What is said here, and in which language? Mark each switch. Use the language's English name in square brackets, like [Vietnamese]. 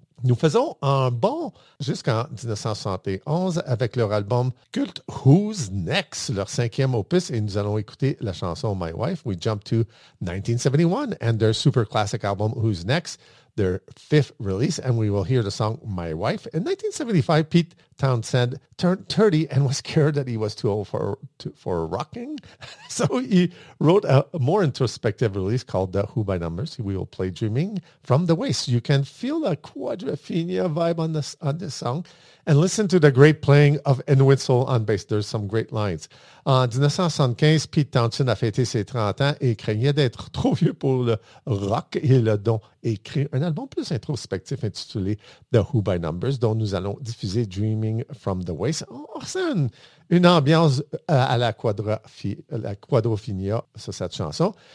[French] Nous faisons un bond jusqu'en 1971 avec leur album Cult Who's Next, leur cinquième opus, et nous allons écouter la chanson My Wife. [English] We jump to 1971 and their super classic album Who's Next, their fifth release, and we will hear the song My Wife. In 1975, Pete Townshend turned 30 and was scared that he was too old for rocking. So he wrote a more introspective release called The Who by Numbers. We will play Dreaming from the Waste. You can feel the Quadrophenia vibe on this song. And listen to the great playing of Entwistle on bass. There's some great lines. [French] En 1975, Pete Townshend a fêté ses 30 ans et craignait d'être trop vieux pour le rock. Il a donc écrit un album plus introspectif intitulé The Who by Numbers, dont nous allons diffuser Dreaming from the Waste. On ressent une ambiance à la Quadrophenia sur cette chanson.